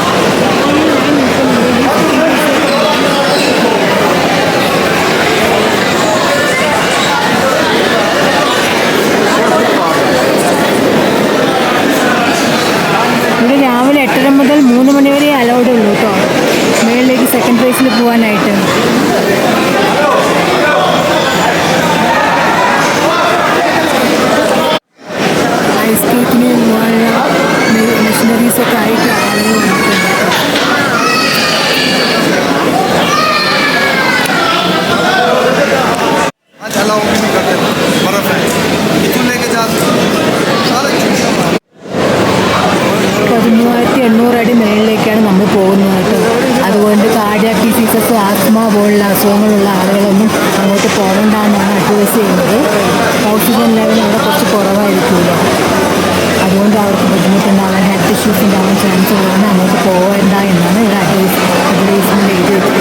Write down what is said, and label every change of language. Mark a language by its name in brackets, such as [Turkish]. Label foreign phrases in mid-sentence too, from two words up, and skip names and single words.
[Malayalam] ഇവിടെ രാവിലെ 8:30 മുതൽ 3 മണി വരെ അലൗഡ് ഉള്ളൂ കേട്ടോ മേളിലേക്ക് സെക്കൻഡ് ഫേസിൽ പോകാനായിട്ട്. ഐസ്കേറ്റിന് പോകാനുള്ള മെഷീനറീസൊക്കെ ആയിട്ട് ആളുകൾ വന്നിട്ടുണ്ട്. [Hindi] अलाउ भी नहीं करते, बर्फ है इतने लेके जा सारे [Malayalam] 13,800 അടി മേളിലേക്കാണ് നമ്മൾ പോകുന്നത് കേട്ടോ. അതുകൊണ്ട് [English] cardiac diseases [Malayalam] ആസ്മ പോലുള്ള അസുഖങ്ങളുള്ള ആളുകളൊന്നും അങ്ങോട്ട് പോകണ്ടെന്നാണ് അഡ്വൈസ് ചെയ്യുന്നത്. [English] oxygen level [Malayalam] അവിടെ കുറച്ച് കുറവായിരിക്കുമല്ലോ. അതുകൊണ്ട് അവർക്ക് ബുദ്ധിമുട്ടുണ്ടാകാൻ [English] health issues [Malayalam] ഉണ്ടാകാൻ ചാൻസ് ഉള്ളതുകൊണ്ട് അങ്ങോട്ട് പോകേണ്ട എന്നാണ് ഇവിടെ അഡ്വൈസ്മെൻറ്റ്